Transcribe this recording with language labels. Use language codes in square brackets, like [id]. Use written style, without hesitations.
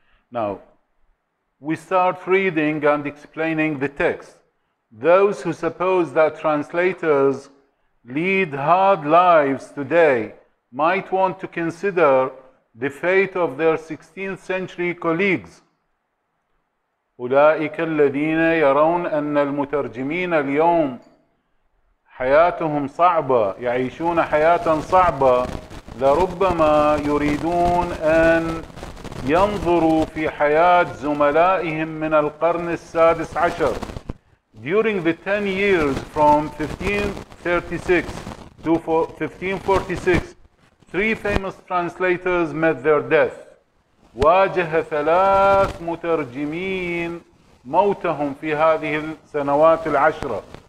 [en] Now, we start reading and explaining the text. Those who suppose that translators lead hard lives today might want to consider the fate of their 16th century colleagues. [ar] أولئك الذين يرون أن المترجمين اليوم حياتهم صعبة، يعيشون حياة صعبة، لربما يريدون أن ينظروا في حياة زملائهم من القرن السادس عشر. [en] During the 10 years from 1536 to 1546, 3 famous translators met their death. [ar] واجه 3 مترجمين موتهم في هذه السنوات العشرة.